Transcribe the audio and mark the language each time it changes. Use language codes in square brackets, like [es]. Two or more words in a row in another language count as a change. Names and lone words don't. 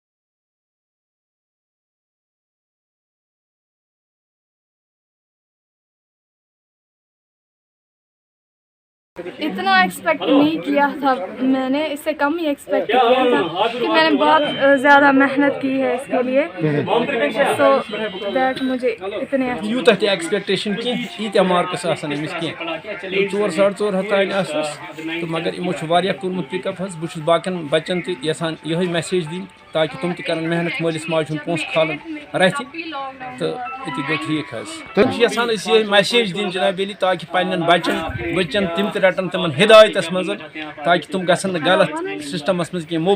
[ur] اتنا ایکسپیکٹ نہیں کیا تھا میں نے، اس سے کم ہی ایکسپیکٹ کیا تھا کہ میں نے بہت زیادہ محنت کی ہے اس کے لیے، [en] so that [ur] مجھے اتنے [ks] یوتاہ تہ ایکسپیکٹیشن کی ییتیا مارکس آسان أمس کی 4-4.5 ہتھ تانۍ آسنس تو مگر یمو چھ واریاہ کوٚرمُت [en] pick up [ks] حظ. بہٕ چھُس باقین بچن تہِ یژھان یِہے میسیج دِنۍ تاکہ تم تہِ کرن محنت مٲلِس ماجہِ ہُنٛد پونٛسہٕ کھالن رتھِ تہٕ أتی گوٚو ٹھیٖک حظ. تم چھِ یژھان أسۍ یِہے میسیج دِنۍ جناب علی تاکہ پننٮ۪ن بچن تم تہِ رٹن تمن ہدایتس منٛز تاکہ تم گژھن نہٕ غلط سسٹمس منٛز کینٛہہ.